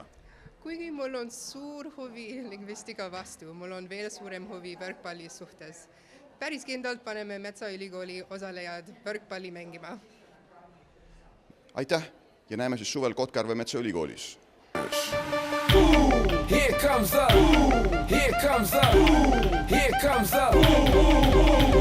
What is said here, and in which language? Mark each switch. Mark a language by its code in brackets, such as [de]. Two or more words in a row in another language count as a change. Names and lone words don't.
[et] Kuigi mul on suur huvi lingvistika vastu, mul on veel suurem huvi võrkpalli suhtes. Päris kindlalt paneme Metsaülikooli osalejad võrkpalli mängima. Aitäh ja näeme siis suvel Kotkajärve Metsaülikoolis. [en] Here comes up, here comes up, here comes up.